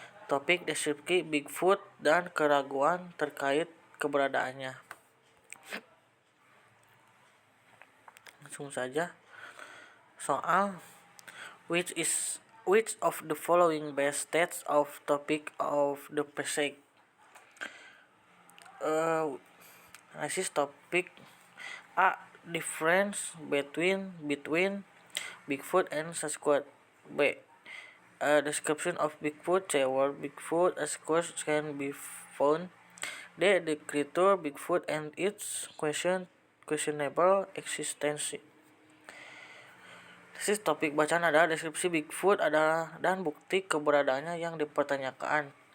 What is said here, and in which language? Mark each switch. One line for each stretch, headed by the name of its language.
Indonesian: Topik deskripsi Bigfoot dan keraguan terkait keberadaannya. Langsung saja. Soal
English: which of the following best states of topic of the passage?
Indonesian: Analisis topik.
English: A. Difference between Bigfoot and Sasquatch. B. A description of Bigfoot. C. Where Bigfoot and Sasquatch can be found. D. The creature Bigfoot and its questionable existence.
Indonesian: Topik bacaan adalah deskripsi Bigfoot adalah dan bukti keberadaannya yang dipertanyakan.